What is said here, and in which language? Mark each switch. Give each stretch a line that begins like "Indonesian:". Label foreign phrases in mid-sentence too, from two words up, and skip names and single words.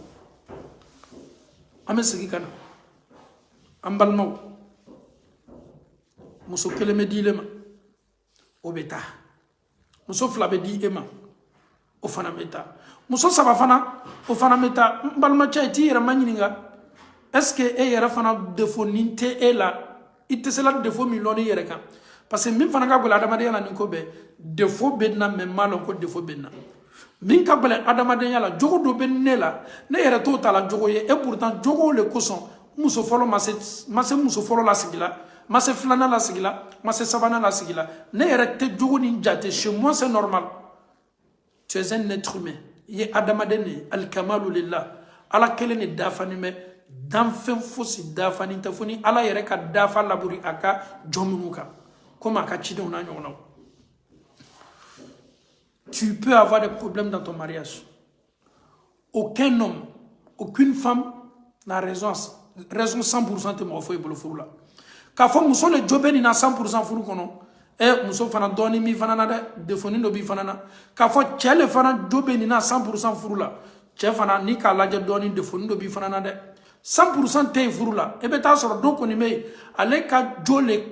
Bambara: an bɛ segin ka na an balimaw muso kelen bɛ di e ma o bɛ taa muso fila bɛ di e ma o fana bɛ taa muso saba fana o fana bɛ taa n balimacɛ i t'i yɛrɛ ma ɲininka
French: est-ce que
Bambara: e yɛrɛ fana défaut nin tɛ e la i tɛ se la défaut min lɔn i yɛrɛ kan parce que min fana ka gɛlɛn adamadenya la nin ko bɛɛ défaut bɛ n na mais n m'a lɔn ko défaut bɛ n na min ka gɛlɛn adamadenya la jogo dɔ bɛ ne la ne yɛrɛ t'o ta la jogo ye
French: et pourtant
Bambara: jogo le kosɔn muso fɔlɔ ma se muso fɔlɔ la sigi la ma se filanan la sigi la ma se sabanan la sigi la ne yɛrɛ tɛ jogo nin jate
French: chez moi c'est normal tu es un être humain
Bambara: i ye adamaden de ye alikamalu lillah Ala kelen de dafanen bɛ danfɛn fosi dafanen tɛ fo ni Ala yɛrɛ ka dafa laburi a ka jɔn minnu kan comme a ka cidenw n'a ɲɔgɔnnaw
French: tu peux avoir des problèmes dans ton mariage aucun homme aucune femme n'a raison
Bambara: 100% tɛ mɔgɔ foyi bolo furu la k'a fɔ muso le jo bɛ nin na 100% furu kɔnɔ muso fana dɔɔni b'i fana na dɛ défaut dɔ b'i fana na k'a fɔ cɛ le fana jo bɛ nin na 100% furu la cɛ fana ni k'a lajɛ dɔɔni défaut dɔ b'i fana na dɛ 100% tɛ yen furu la e bɛ taa sɔrɔ dɔ kɔni bɛ yen ale ka jo le